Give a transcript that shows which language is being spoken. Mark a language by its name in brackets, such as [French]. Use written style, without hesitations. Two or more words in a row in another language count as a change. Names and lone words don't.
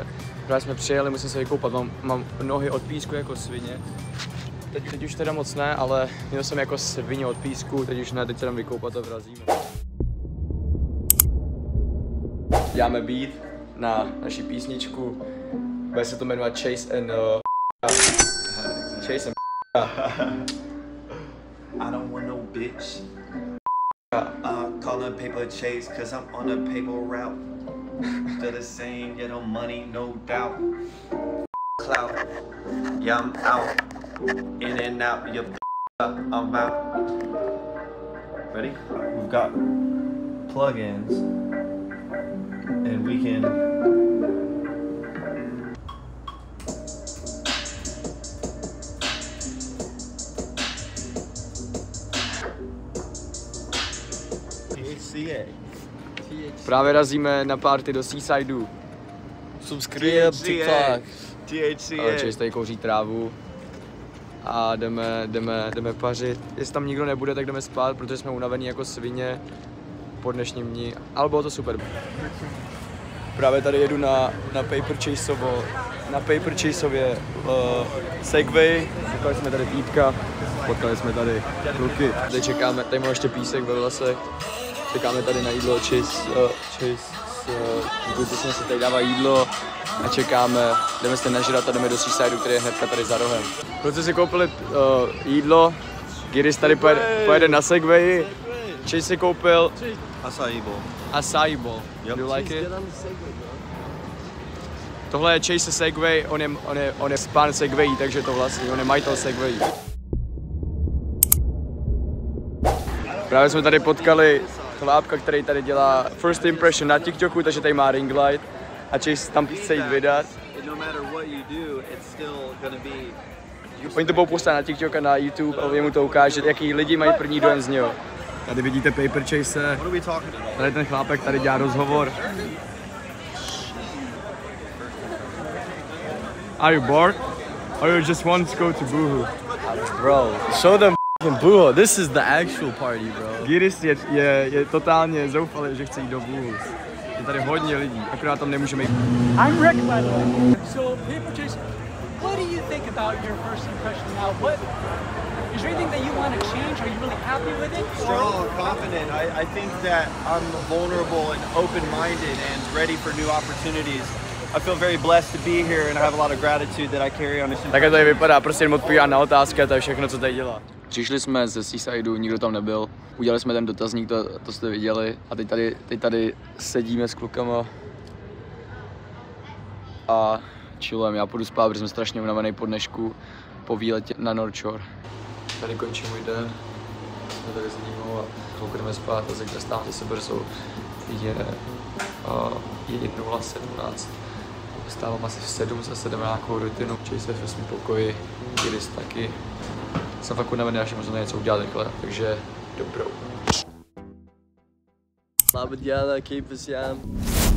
[Czech] Právě jsme přijeli, musím se vykoupat, mám nohy od písku jako svině. Teď už teda moc ne, ale měl jsem jako svině od písku, teď už ne, teď se jdem vykoupat a vrazíme. Děláme beat na naši písničku, bude se to jmenovat Chase and Chase and [English] I don't want no bitch. Call a paper chase, cause I'm on a paper route. Still the same, yeah, no money, no doubt. Clout, yeah, I'm out. In and out, yeah, I'm out. Ready? We've got plugins, and we can. [Czech] Právě razíme na party do Seasideu. Subscribe, TikTok. Chase tady kouří trávu a jdeme pařit. Jestli tam nikdo nebude, tak jdeme spát, protože jsme unavení jako svině po dnešním dní, ale bylo to super. Právě tady jedu na Paper Chaseově Segway. Potkali jsme tady týpka, potkali jsme tady kluky. Tady čekáme, tady máme ještě písek ve lesech. Čekáme tady na jídlo, Chase si tady dává jídlo a čekáme, jdeme se nažrat a jdeme do Seasideu, který je hnedka tady za rohem. Protože si koupili jídlo, Giris tady pojede na Segwayi, Chase si koupil Acai bowl. [English] Do you like it? [Czech] Tohle je Chase Segway, on je pán Segwayi, takže to vlastně, on je majitel Segwayi. Právě jsme tady potkali chlápka, který tady dělá [English] first impression [Czech] na TikToku, takže tady má [English] ring light [Czech] a Chase tam chce jít vydat. Oni to budou poslat na TikTok a na YouTube a mu to ukáže, jaký lidi mají první dojem z něho. Tady vidíte Paper Chase, tady ten chlápek tady dělá rozhovor. [English] Are you bored? Or you just want to go to Boohoo? Bro, show them Boohoo. This is the actual party, bro. [Czech] Giris je totálně zoufalý, že chce jít do Boohoo. Je tady hodně lidí, akorát tam nemůžeme jít. [English] I'm Rick, by the way. So, Paper Chase, what do you think about your first impression now? Is there anything that you want to change? Are you really happy with it? Strong, confident. I think that I'm vulnerable and open-minded and ready for new opportunities. I feel very blessed to be here and I have a lot of gratitude that I carry on. [Czech] Takhle tady vypadá, prostě jen odpovídá na otázky a to je všechno, co tady dělá. Přišli jsme ze Seasideu, nikdo tam nebyl. Udělali jsme ten dotazník, to jste viděli. A teď tady sedíme s klukama a chillujeme. Já půjdu spát, protože jsem strašně unavený po dnešku, po výletě na North Shore. Tady končí můj den. Jsme tady s Dímou a chvilku jdeme spát a zítra stáváme se brzo. Je 1:17. Vstávám asi v 7, zase jdeme na nějakou rutinu. Chase ve svém pokoji, Giris taky. Jsem fakt unavený, až možná něco udělat rychle, takže dobrou. Labadiana, [English] keep us young.